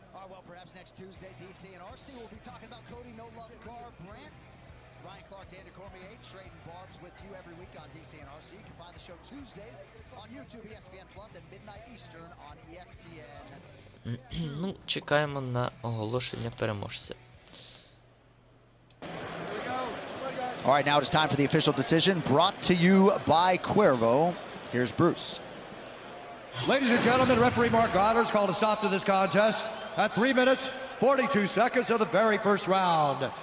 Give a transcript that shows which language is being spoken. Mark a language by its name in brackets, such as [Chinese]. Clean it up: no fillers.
[English] Well, perhaps next Tuesday, DC and RC will be talking about Cody No Love Garbrandt. Ryan Clark, Dan Cormier, trading barbs with you every week on DC and RC. You can find the show Tuesdays on YouTube, ESPN Plus, at midnight Eastern on ESPN. [Ukrainian] Ну, чекаємо на оголошення переможця. [English] All right, now it is time for the official decision brought to you by Cuervo. Here's Bruce. Ladies and gentlemen, referee Mark Goddard's called a stop to this contest at 3 minutes, 42 seconds of the very first round.